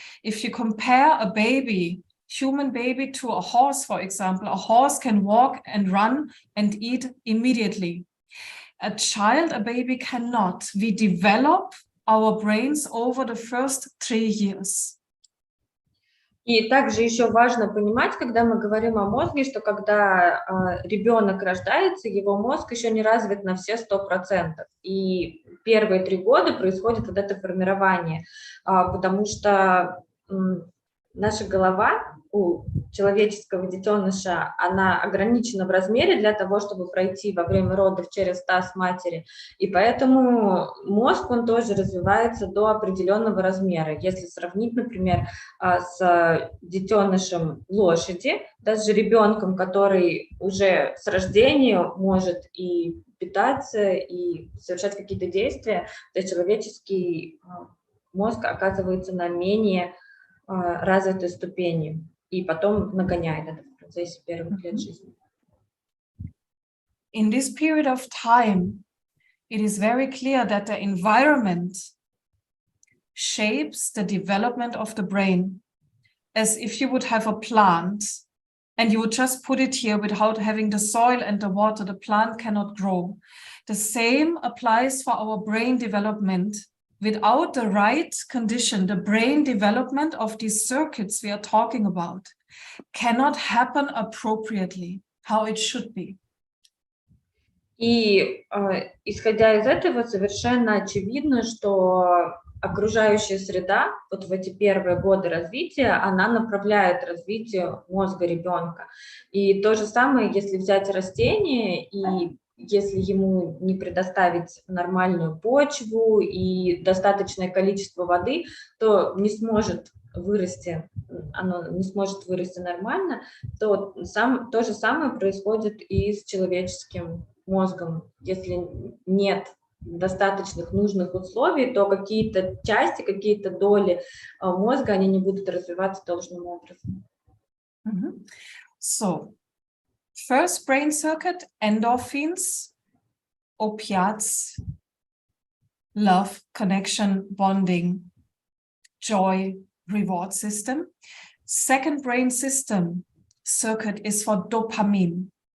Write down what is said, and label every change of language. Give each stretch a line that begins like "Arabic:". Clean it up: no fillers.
English: If you compare a baby, human baby, to a horse, for example, a horse can walk and run and eat immediately. A child, a baby cannot. We develop our brains over the first 3 years.
Russian: И также еще важно понимать, когда мы говорим о мозге, что когда ребенок рождается, его мозг еще не развит на все 100%. И первые 3 года происходит вот это формирование, потому что наша голова у человеческого детеныша, она ограничена в размере для того, чтобы пройти во время родов через таз матери, и поэтому мозг, он тоже развивается до определенного размера. Если сравнить, например, с детенышем лошади, даже ребенком, который уже с рождения может и питаться, и совершать какие-то действия, то есть человеческий мозг оказывается на менее развитой ступени и потом нагоняет это в процессе первых лет жизни.
English: In this period of time, it is very clear that the environment shapes the development of the brain, as if you would have a plant and you would just put it here without having the soil and the water, the plant cannot grow. The same applies for our brain development. Without the right condition, the brain development of these circuits we are talking about cannot happen appropriately, how it should be.
Russian: И исходя из этого, совершенно очевидно, что окружающая среда, вот в эти первые годы развития, она направляет развитие мозга ребенка. И то же самое, если взять растение, и если ему не предоставить нормальную почву и достаточное количество воды, то не сможет вырасти, оно не сможет вырасти нормально, то же самое происходит и с человеческим мозгом. Если нет достаточных нужных условий, то какие-то части, какие-то доли мозга, они не будут развиваться должным образом.
English: So, first brain circuit, endorphins, opiates, love, connection, bonding, joy, reward system. Second brain system circuit is for dopamine.